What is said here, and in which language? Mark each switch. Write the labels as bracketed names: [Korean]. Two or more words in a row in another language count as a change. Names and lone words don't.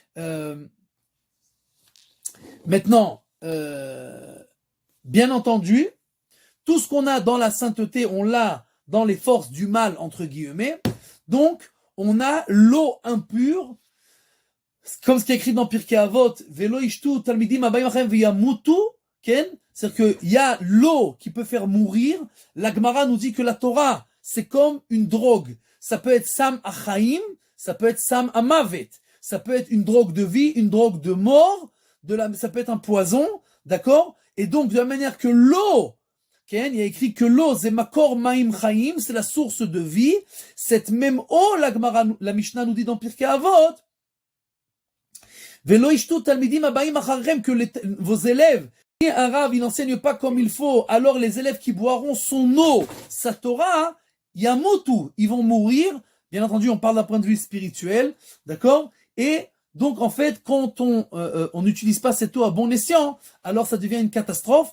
[French] Maintenant, bien entendu, tout ce qu'on a dans la sainteté, on l'a dans les forces du mal, entre guillemets. Donc, on a l'eau impure, comme ce qui est écrit dans Pirkei Avot, [Hebrew] ולא ישתו תלמידים הבאים אחריכם וימותו, [French] c'est-à-dire qu'il y a l'eau qui peut faire mourir. La Gemara nous dit que la Torah, c'est comme une drogue. Ça peut être [Hebrew] סם החיים, [French] ça peut être [Hebrew] סם המוות. [French] Ça peut être une drogue de vie, une drogue de mort, ça peut être un poison, d'accord? Et donc, de la manière que l'eau, il y a écrit que l'eau, c'est [Hebrew] מקור מים חיים, [French] c'est la source de vie. Cette même eau, la Mishnah nous dit dans Pirkei Avot, [Hebrew] ולא ישתו תלמידים הבאים אחריכם, [French] que vos élèves, si un rave, il n'enseigne pas comme il faut, alors les élèves qui boiront son eau, sa Torah, yamutu, ils vont mourir. Bien entendu, on parle d'un point de vue spirituel, d'accord? Et donc, en fait, quand on n'utilise pas cette eau à bon escient, alors ça devient une catastrophe.